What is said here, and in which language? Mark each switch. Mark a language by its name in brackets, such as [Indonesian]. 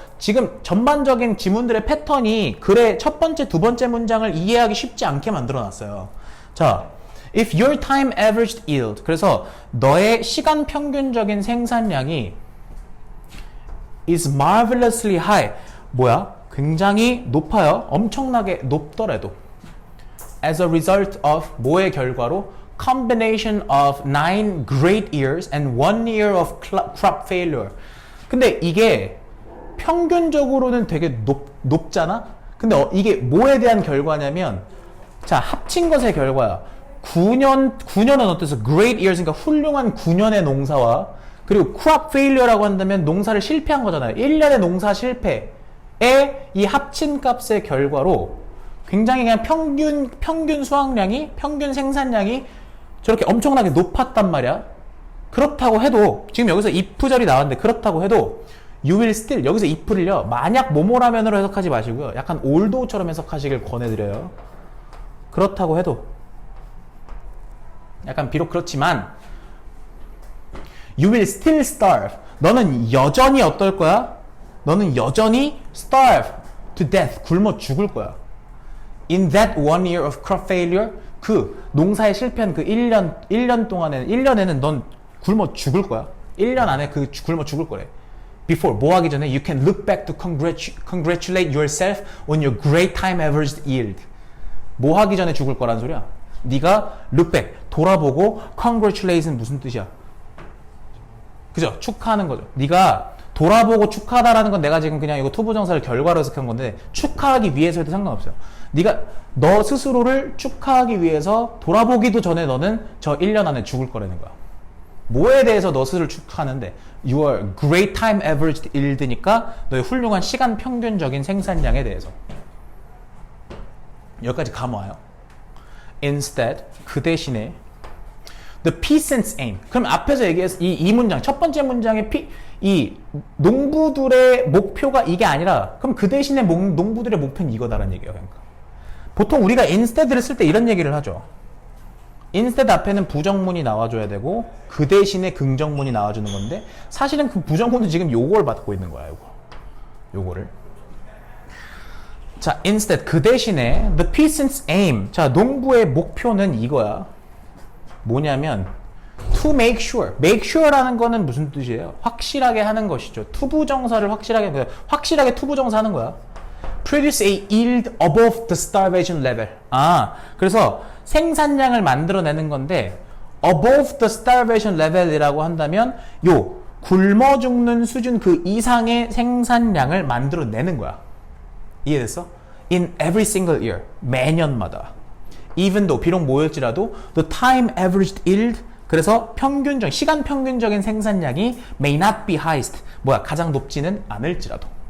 [Korean] 지금 전반적인 지문들의 패턴이 글의 첫 번째, 두 번째 문장을 이해하기 쉽지 않게 만들어 놨어요. [English] 자, if your time averaged yield. [Korean] 그래서 너의 시간 평균적인 생산량이 [English] is marvelously high. [Korean] 뭐야? 굉장히 높아요. 엄청나게 높더라도. [English] as a result of [Korean] 뭐의 결과로? [English] combination of 9 great years and 1 year of crop failure. [Korean] 근데 이게 평균적으로는 되게 높잖아? 근데 이게 뭐에 대한 결과냐면, 자, 합친 것의 결과야. 9년은 어때서? [English] great years, [Korean] 그러니까 훌륭한 9년의 농사와, 그리고 crop failure라고 한다면 농사를 실패한 거잖아요. 1년의 농사 실패에 이 합친 값의 결과로 굉장히 그냥 평균 수확량이, 평균 생산량이 저렇게 엄청나게 높았단 말이야. 그렇다고 해도 지금 여기서 if절이 나왔는데 그렇다고 해도 [English] you will still [Korean] 여기서 if를요 만약 뭐뭐라면으로 해석하지 마시고요 약간 although처럼 해석하시길 권해드려요. 그렇다고 해도 약간 비록 그렇지만 [English] you will still starve. [Korean] 너는 여전히 어떨 거야? 너는 여전히 [English] starve to death. [Korean] 굶어 죽을 거야. [English] In that 1 year of crop failure. [Korean] 그 농사에 실패한 그 1년 동안에는 1년에는 넌 굶어 죽을 거야. 1년 안에 그 굶어 죽을 거래. [English] Before [Korean] 뭐 하기 전에 [English] you can look back to congratulate yourself on your great time averaged yield. [Korean] 뭐 하기 전에 죽을 거란 소리야. 네가 [English] look back [Korean] 돌아보고 congratulate는 무슨 뜻이야? 그죠? 축하하는 거죠. 네가 돌아보고 축하하다라는 건 내가 지금 그냥 이거 투부정사를 결과로 해석한 건데 축하하기 위해서 해도 상관없어요. 네가 너 스스로를 축하하기 위해서 돌아보기도 전에 너는 저 1년 안에 죽을 거라는 거야. 뭐에 대해서 너 스스로를 축하하는데 [English] your great time averaged yield [Korean] 니까 너의 훌륭한 시간 평균적인 생산량에 대해서. 여기까지 감와요. [English] Instead, [Korean] 그 대신에 [English] the peasant's aim. [Korean] 그럼 앞에서 얘기했어. 이 문장, 첫 번째 문장의 이 농부들의 목표가 이게 아니라 그럼 그 대신에 농부들의 목표는 이거다라는 얘기예요. 그러니까. 보통 우리가 instead를 쓸 때 이런 얘기를 하죠. instead 앞에는 부정문이 나와줘야 되고 그 대신에 긍정문이 나와주는 건데 사실은 그 부정문은 지금 요걸 받고 있는 거야. 요거를. [English] 자, instead [Korean] 그 대신에 [English] the peasant's aim. [Korean] 자, 농부의 목표는 이거야. 뭐냐면 [English] to make sure. [Korean] make sure라는 거는 무슨 뜻이에요? 확실하게 하는 것이죠. 투부정사를 확실하게 투부정사 하는 거야. [English] produce a yield above the starvation level. [Korean] 아, 그래서 생산량을 만들어내는 건데 [English] above the starvation level [Korean] 이라고 한다면 요 굶어 죽는 수준 그 이상의 생산량을 만들어내는 거야. 이해됐어? [English] In every single year. [Korean] 매년마다. [English] even though [Korean] 비록 모였지라도 [English] the time averaged yield. [Korean] 그래서 시간 평균적인 생산량이 [English] may not be highest. [Korean] 뭐야? 가장 높지는 않을지라도.